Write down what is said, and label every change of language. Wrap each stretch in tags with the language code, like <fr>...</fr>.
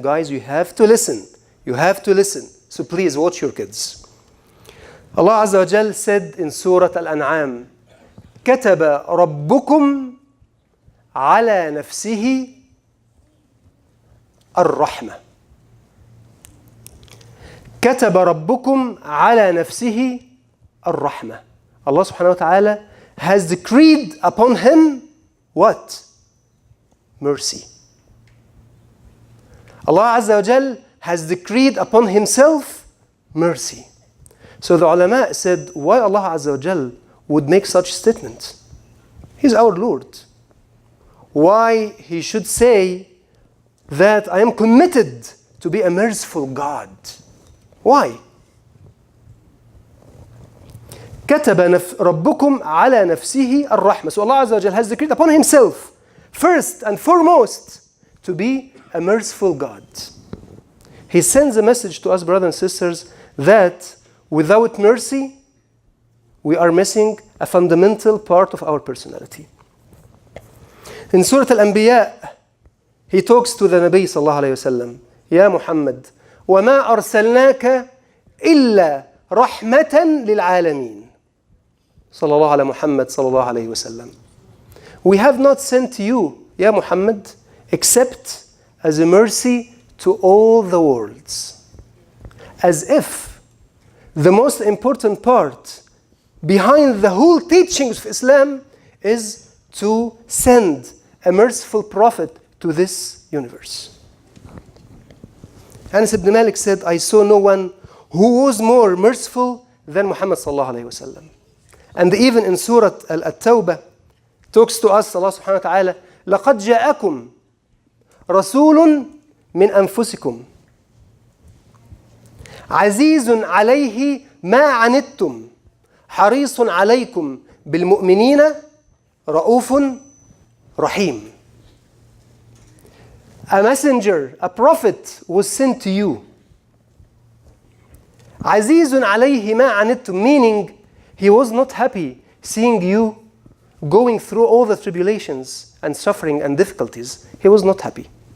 <en>Guys, you have to listen. You have to listen. So please watch your kids. Allah Azza wa Jal said in Surah Al-An'am,</en> <ar>كتب ربكم على نفسه الرحمة. كتب ربكم على نفسه الرحمة.</ar> <en>Allah subhanahu wa ta'ala has decreed upon him what? Mercy. Allah Azza wa Jal has decreed upon himself mercy. So the ulama said, why Allah Azza wa Jal would make such statement? He's our Lord. Why he should say that I am committed to be a merciful God? Why?</en> <ar>كتب ربكم على نفسه الرحمة.</ar> <en>So Allah Azza wa Jal has decreed upon himself, first and foremost, to be a merciful God. He sends a message to us, brothers and sisters, that without mercy, we are missing a fundamental part of our personality. In Surah Al-Anbiya, He talks to the Nabi sallallahu alayhi wa sallam, Ya Muhammad,</en> <ar>وَمَا أَرْسَلْنَاكَ إِلَّا رَحْمَةً لِلْعَالَمِينَ.</ar> <en>Sallallahu ala Muhammad sallallahu alayhi wa sallam. We have not sent you, Ya Muhammad, except as a mercy to all the worlds. As if the most important part behind the whole teachings of Islam is to send a merciful prophet to this universe. Anas ibn Malik said, I saw no one who was more merciful than Muhammad sallallahu alayhi wa sallam. And even in Surah At-Tawbah talks to us, Allah subhanahu wa ta'ala,</en> <ar>لَقَدْ جَاءَكُمْ رَسُولٌ مِّنْ أَنفُسِكُمْ عَزِيزٌ عَلَيْهِ مَا عَنِتُّمْ حَرِيصٌ عَلَيْكُمْ بِالْمُؤْمِنِينَ رَؤُوفٌ رَحِيمٌ.</ar> <en>A messenger, a prophet was sent to you.</en> <ar>عَزِيزٌ عَلَيْهِ مَا عَنِتُّمْ,</ar> <en>meaning he was not happy seeing you going through all the tribulations and suffering and difficulties, he was not happy.</en>